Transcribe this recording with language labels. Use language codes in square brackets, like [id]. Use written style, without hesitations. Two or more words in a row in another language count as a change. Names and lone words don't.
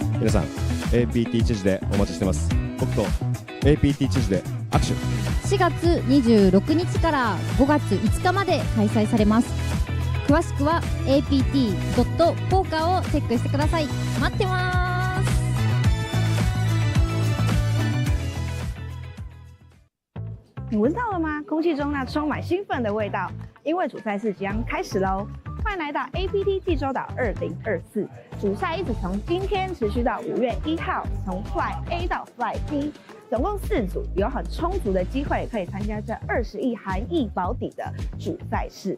[ja] 皆さん APT チェジュでお待ちしてます。僕と APT チェジュで握手。 4月26日から5月5日まで開催されます。詳しくは apt.poker をチェックしてください。待ってます。 [zh] 你闻到了吗？空气中那充满兴奋的味道，因为主赛事即将开始喽！欢迎来到 APT 济州岛2024，主赛一直从今天持续到5月1号，从 Fly A 到 Fly B， 总共4组，有很充足的机会可以参加这20亿韩裔保底的主赛事。